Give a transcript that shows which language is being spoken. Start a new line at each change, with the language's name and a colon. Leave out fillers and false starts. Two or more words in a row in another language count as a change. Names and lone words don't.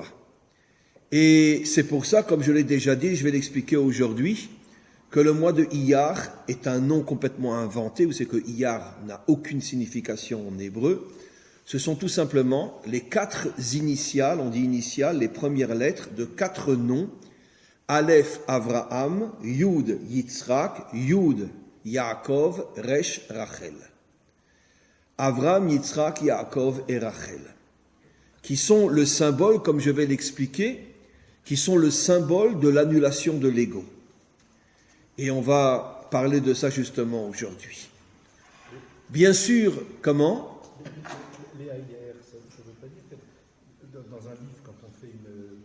French: Et c'est pour ça, comme je l'ai déjà dit, je vais l'expliquer aujourd'hui, que le mois de Iyar est un nom complètement inventé. Vous savez que Iyar n'a aucune signification en hébreu. Ce sont tout simplement les 4 initiales, on dit initiales, les premières lettres de 4 noms. Aleph Avraham, Yud Yitzhak, Yud Yaakov, Resh Rachel. Avraham, Yitzhak, Yaakov et Rachel, qui sont le symbole, comme je vais l'expliquer, qui sont le symbole de l'annulation de l'ego. Et on va parler de ça justement aujourd'hui. Bien sûr, comment ? Les AIR, ça ne veut pas dire que dans un livre, quand on fait une...